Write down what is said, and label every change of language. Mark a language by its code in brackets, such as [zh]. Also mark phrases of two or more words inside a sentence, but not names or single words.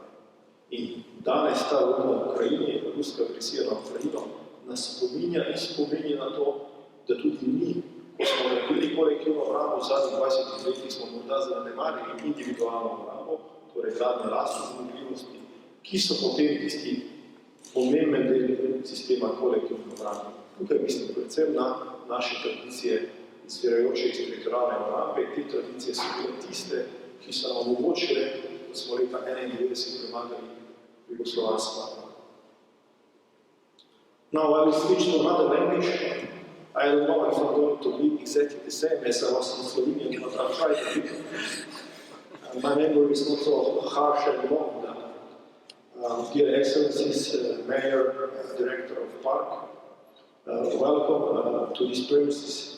[sl] In danes ta vojna v Ukrajini, ruska agresija na Ukrajino, nas spominja in spominja na to, da tudi mi, ko smo naredili kolektivno obrambo v zadnjih 20 letih, smo morda zanemarili individualno obrambo, torej gradnje lastne zmogljivosti, ki so potem tisti pomemben del sistema kolektivne obrambe. Tukaj mislim predvsem na naše tradicije izvirajoče iz teritorialne obrambe. Te tradicije so bile tiste, ki so nam omogočile, da smo leta 1991 premagali jugoslovansko. [en] Now I will switch to another language. I don't know if I'm going to be exactly the same as I was in Slovenian, but I'll try to be. My memory is not so harsh and long. Dear Excellencies, Mayor, Director of Parku, welcome to this premises.